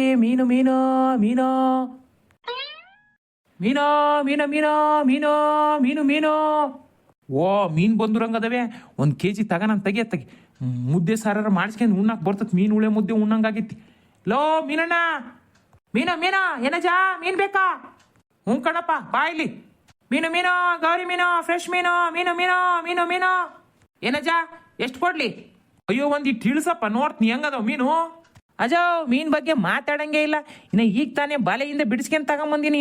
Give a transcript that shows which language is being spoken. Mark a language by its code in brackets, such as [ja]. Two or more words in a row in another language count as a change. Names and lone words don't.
[kn] ಮೀನು ಮೀನು ಮೀನು ಮೀನು ಮೀನು ಮೀನು ಮೀನು ಮೀನು ಮೀನು ಓ ಮೀನು ಬಂದುರಂಗದವೆ. 1 kg ತಗನಂತ ತೆಗಿ ಮುದ್ದೆ ಸಾರ ಮಾಡಿಸ್ಕೊಂಡು ಉಣ್ಣಾಕ್ ಬರ್ತತ್. ಮೀನು ಉಳೆ ಮುದ್ದೆ ಉಣ್ಣಂಗಾಗಿತ್ತಿ. ಲೋ ಮೀನಣ್ಣ, ಮೀನ ಏನಜಾ ಮೀನ್ ಬೇಕಾ? ಹ್ಞೂ ಕಣಪ್ಪ ಬಾ ಇಲ್ಲಿ. ಮೀನು ಗೌರಿ ಫ್ರೆಶ್ ಮೀನು ಏನಜಾ ಎಷ್ಟು ಕೊಡ್ಲಿ? ಅಯ್ಯೋ ಒಂದಿಟ್ಟು ಇಳಿಸಪ್ಪ ನೋಡ್ತೀನಿ ಹೆಂಗದವ್ ಮೀನು. ಅಜಾವ್ ಮೀನ್ ಬಗ್ಗೆ ಮಾತಾಡಂಗೆ ಇಲ್ಲ. ಇನ್ನು ಈಗ ತಾನೇ ಬಲೆಯಿಂದ ಬಿಡಿಸ್ಕೊಂಡ್ ತಗೊಂಬಂದಿನಿ.